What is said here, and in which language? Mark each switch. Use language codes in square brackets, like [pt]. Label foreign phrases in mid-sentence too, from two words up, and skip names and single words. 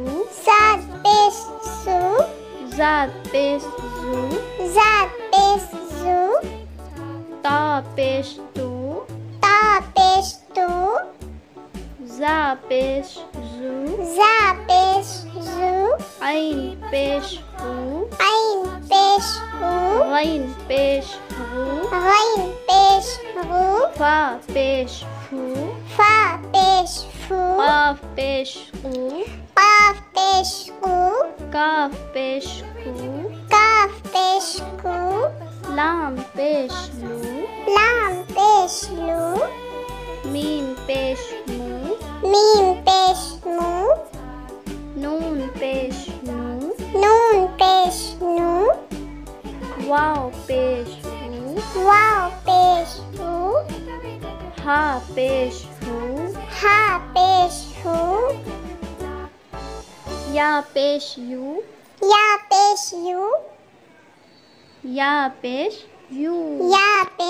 [ur] صاد پیش صو, ضاد پیش ضو, ضاد پیش ضو, طا پیش طو, طا پیش طو, ظا پیش ظو, ظا پیش ظو, عین پیش ہو, عین پیش ہو, غین پیش ہو, غین پیش ہو, فا پیش فو, فا پیش فو, قاف پیش قو, قاف پیش قو, قاف پیش قو, قاف پیش قو, لام پیش لو, لام پیش لو, میم پیش مو, میم پیش مو, نون پیش نو, نون پیش نو, واو پیش ہو, واو پیش ہو, ہا پیش ہو, ہا پیش ہو, یا پیش یو, یا پیش یو, یا پیش یو, या